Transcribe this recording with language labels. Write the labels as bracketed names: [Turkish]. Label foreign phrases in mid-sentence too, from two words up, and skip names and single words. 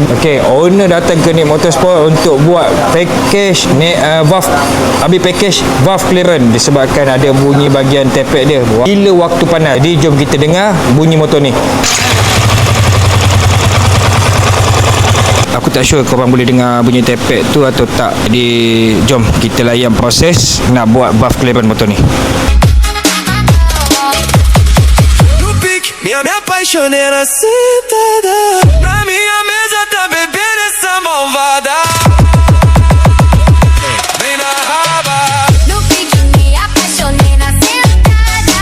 [Malay] Okey, owner datang ke Nick Motorsport untuk buat [English] package valve, [Malay] habis [English] package valve clearance [Malay] disebabkan ada bunyi bahagian tepek dia bila waktu panas. Jadi jom kita dengar bunyi motor ni. Aku tak sure korang boleh dengar bunyi tepek tu atau tak. Jadi jom kita layan proses nak buat [English] valve clearance [Malay] motor ni. [Portuguese] Eu me apaixonei na sentada. Na minha mesa tá bebendo essa malvada. Vem na raba. No pique me apaixonei na sentada.